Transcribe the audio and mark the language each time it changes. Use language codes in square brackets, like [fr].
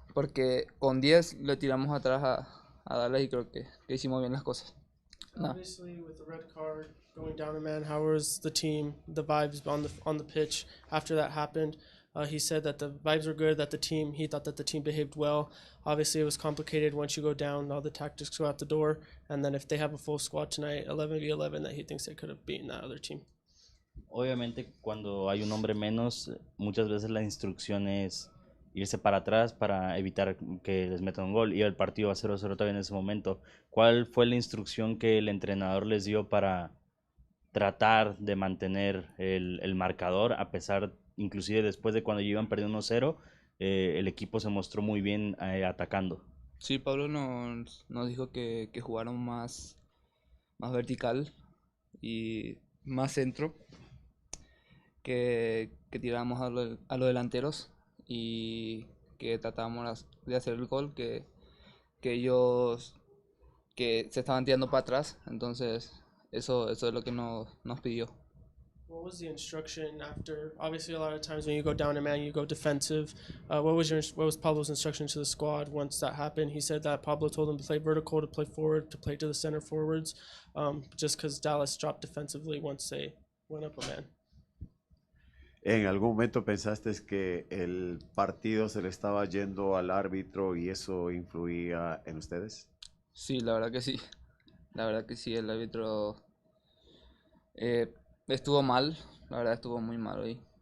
[es] Porque con 10 le tiramos atrás a Dallas y creo que hicimos bien las cosas. No. [en] Obviously, with the red card going down a man, how was the team, the vibes on the pitch after that happened? He said that the vibes were good, he thought that the team behaved well. Obviously, it was complicated once you go down, all the tactics go out the door, and then if they have a full squad tonight, 11v11, that he thinks they could have beaten that other team. [es] Obviamente, cuando hay un hombre menos, muchas veces la instrucción es irse para atrás para evitar que les metan un gol. Y el partido va 0-0 todavía en ese momento. ¿Cuál fue la instrucción que el entrenador les dio para tratar de mantener el marcador, a pesar, inclusive después de cuando iban perdiendo 1-0, el equipo se mostró muy bien atacando? Sí, Pablo nos dijo que jugaron más vertical y más centro, que tiramos a los delanteros y que tratábamos de hacer el gol, que ellos que se estaban tirando para atrás. Entonces eso es lo que nos pidió. [en] What was the instruction after? Obviously, a lot of times when you go down a man, you go defensive. What was Pablo's instruction to the squad once that happened? He said that Pablo told him to play vertical, to play forward, to play to the center forwards, just because Dallas dropped defensively once they went up a man. [es] ¿En algún momento pensaste que el partido se le estaba yendo al árbitro y eso influía en ustedes? Sí, la verdad que sí. La verdad que sí, el árbitro estuvo mal, la verdad estuvo muy mal hoy.